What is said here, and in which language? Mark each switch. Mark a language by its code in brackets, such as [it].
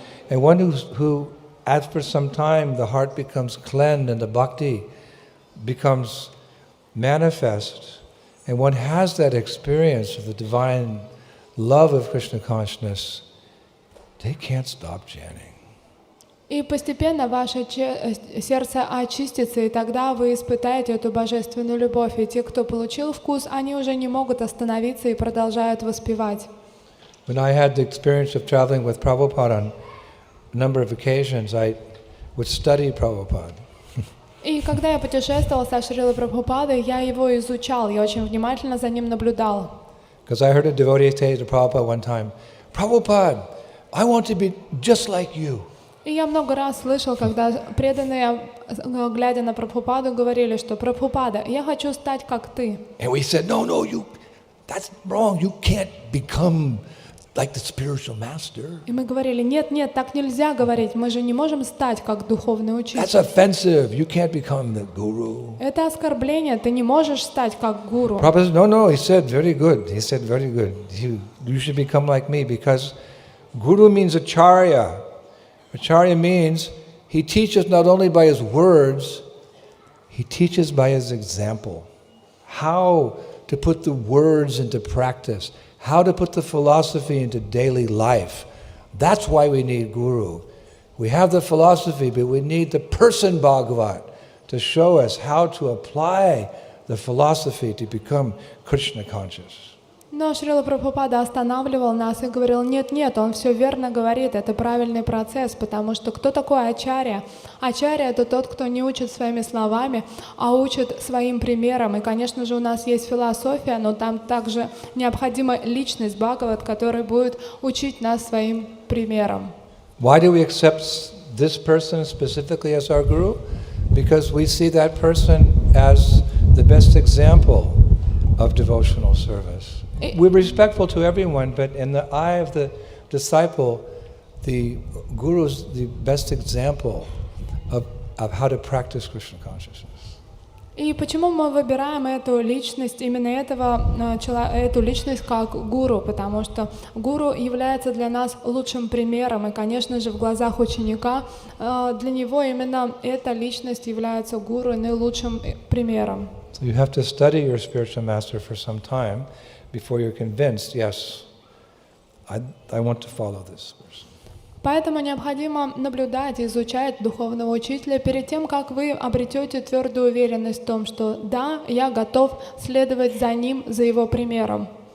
[en] And one who after some time the heart becomes cleansed and the bhakti becomes manifest, and one has that experience of the divine love of Krishna consciousness, they can't stop chanting. [ru] И постепенно ваше сердце очистится, и тогда вы испытаете эту божественную любовь. И те, кто получил вкус, они уже не могут остановиться и продолжают воспевать. [en] When I had the experience of traveling with Prabhupada on a number of occasions, I would study Prabhupada. [ru] И когда я путешествовал со Шрилой Прабхупадой, я его изучал, я очень внимательно за ним наблюдал. [en] Because I heard a devotee say to Prabhupada one time, Prabhupada, I want to be just like you. [ru] И я много раз слышал, когда преданные, глядя на Прабхупаду, говорили, что Прабхупада, я хочу стать как ты. [en] And we said, no, that's wrong. You can't become like the spiritual master. [ru] И мы говорили, нет, так нельзя говорить, мы же не можем стать как духовный учитель. [en] That's offensive. You can't become the guru. [ru] Это оскорбление, ты не можешь стать как гуру. [en] Prabhupada said, no, he said, very good. He said, very good. You should become like me because guru means acharya. Acharya means he teaches not only by his words, he teaches by his example. How to put the words into practice, how to put the philosophy into daily life. That's why we need guru. We have the philosophy, but we need the person Bhagavat to show us how to apply the philosophy to become Krishna conscious. [ru] Но Шрила Прабхупада останавливал нас и говорил, нет, он все верно говорит, это правильный процесс, потому что кто такой ачарья? Ачарья — это тот, кто не учит своими словами, а учит своим примером. И, конечно же, у нас есть философия, но там также необходима личность Бхагават, который будет учить нас своим примером. [en] Why do we accept this person specifically as our guru? Because we see that person as the best example of devotional service. We're respectful to everyone, but in the eye of the disciple, the guru is the best example of how to practice Krishna consciousness. [ru] И почему мы выбираем эту личность, именно эту личность как гуру? Потому что гуру является для нас лучшим примером, и, конечно же, в глазах ученика для него именно эта личность является гуру и наилучшим примером. [en] So you have to study your spiritual master for some time before you're convinced, yes, I want to follow this person. [ru] Поэтому необходимо наблюдать и изучать духовного учителя перед тем, как вы обретете твердую уверенность в том, что да, я готов следовать за ним, за его примером.